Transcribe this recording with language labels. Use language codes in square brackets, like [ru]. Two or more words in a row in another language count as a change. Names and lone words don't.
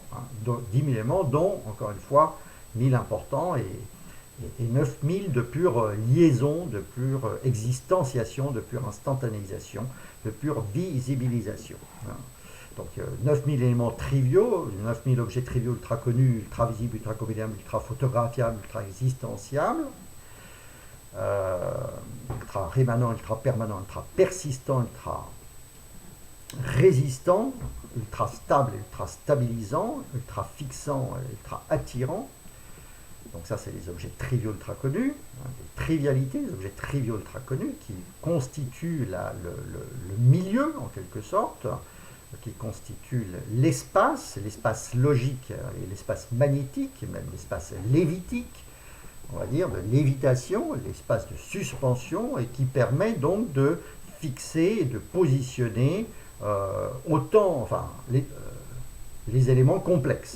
[fr] Hein, 10 000 éléments dont, encore une fois, 1000 importants et 9000 de pure liaison, de pure existentiation, de pure instantanéisation, de pure visibilisation. Hein. Donc 9000 éléments triviaux, 9000 objets triviaux ultra connus, ultra visibles, ultra combinables, ultra photographiables, ultra existenciables, ultra rémanents, ultra permanents, ultra persistants, ultra résistants, ultra stables, ultra stabilisants, ultra fixants, ultra attirants. Donc ça, c'est les objets triviaux ultra connus, hein, les trivialités, les objets triviaux ultra connus qui constituent le milieu, en quelque sorte, qui constituent l'espace logique et l'espace magnétique, et même l'espace lévitique, on va dire, de lévitation, l'espace de suspension, et qui permet donc de fixer et de positionner autant, enfin, les éléments complexes.